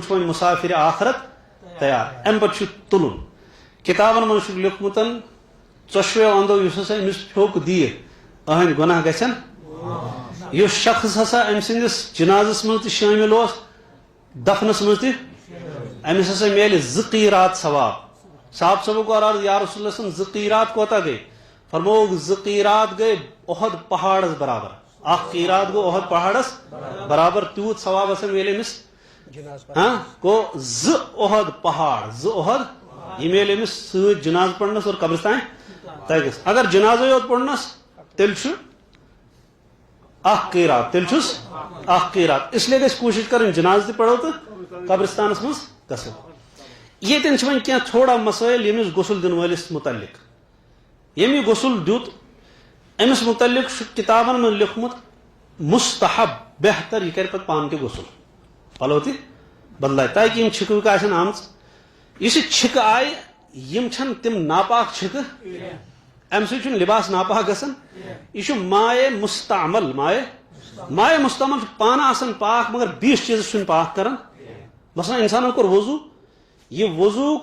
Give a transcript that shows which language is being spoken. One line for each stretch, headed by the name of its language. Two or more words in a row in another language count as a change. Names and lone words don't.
Kashmiri: چھُ وۄنۍ مُسافِرِ آخرت تیار امہِ پتہٕ چھُ تُلُن کِتابن منٛز چھُکھ لیوٗکھمُت ژۄشوَیو انٛدو یُس ہسا أمِس پھیوٚک دِیہِ أہنٛدۍ گۄناہ گژھن یُس شخص ہسا أمۍ سٕنٛدِس جِنازس منٛز تہِ شٲمِل اوس دفنس منٛز تہِ أمِس ہسا میلہِ 2 قیٖرات ثواب صاحب صٲبُک کوٚر عرض
Arabic: یا رسول اللہ
Kashmiri: صٲب 2 قیٖرات کوتاہ گٔے فرمووُکھ 2 قیٖرات گٔے اُحد پہاڑس برابر اکھ قیٖرات گوٚو اُحد پہاڑس برابر تیوٗت ثواب ہسا میلہِ أمِس گوٚو 2 اُحد پہاڑ 2 اُحد یہِ میلہِ أمِس سۭتۍ جِناز پرنس اور قبرستان تگس اگر جِنازے یوت پرنس تیٚلہِ چھُ اخ قیرات تیل چھس اخ قیرات
Urdu: اس لیے
Kashmiri: گژھِ کوشش کرن جناز تہ پڑھو تو قبرستانس مز گژھو یتن چھ وۄنۍ کینٛہہ تھوڑا مسائل ییٚمِس غسل دِنہٕ وٲلِس متعلق ییٚمۍ یہِ غسل دیُت أمِس متعلق چھُ کتابن منٛز لیوکھمُت مستحب بہتر یہِ کرِ پتہٕ پانہٕ تہِ غسل پلو تہِ بدلایہِ تاکہِ یِم چھِکہٕ وِکہٕ آسن آمژٕ یُس یہِ چھِکہٕ آیہِ یِم چھنہٕ تِم ناپاک چھِکہٕ امہِ سۭتۍ چھُنہٕ لباس ناپاک گژھان یہِ چھُ
Arabic: مایے مستعمل مایے مستعمل
Kashmiri: چھُ پانہٕ آسان پاک مگر بیٚیِس چیٖزس چھُنہٕ پاک کران مثلاً انسانن کوٚر وضوٗ یہ وضوٗک